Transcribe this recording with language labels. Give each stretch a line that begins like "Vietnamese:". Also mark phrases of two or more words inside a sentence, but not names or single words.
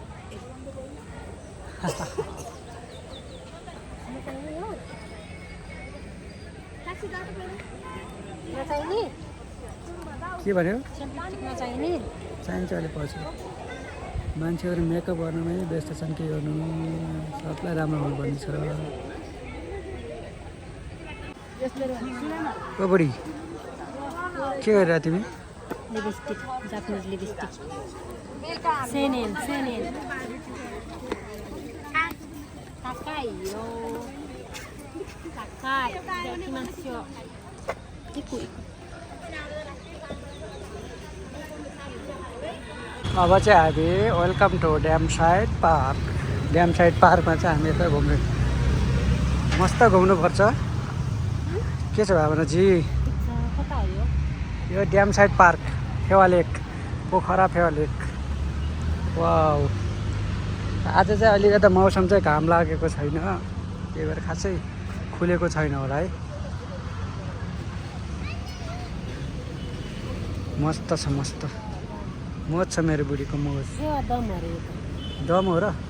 Nepali: के भन्यो चाहिन्छ अहिले पछि मान्छेहरू मेकअप गर्नुमै व्यस्त छन् के गर्नु सबलाई राम्रो हुनुपर्ने छ ओ बुढी के गरिरहेको तिमी
English: lipstick Japanese lipstick
Japanese: 千円高いよ. 高い。行きます. Iku.
Nepali: अब चाहिँ हामी
English: welcome to
Nepali: ड्याम साइड पार्कमा चाहिँ हामी यता घुम्नु मस्त घुम्नुपर्छ के छ भावनाजी यो ड्याम साइड पार्क फेवा लेक पोखरा फेवा लेक वाउ आज चाहिँ अलिकति मौसम चाहिँ घाम लागेको छैन त्यही भएर खासै खुलेको छैन होला है मस्त छ मस्त मोज छ मेरो बुढीको मोज डम हो र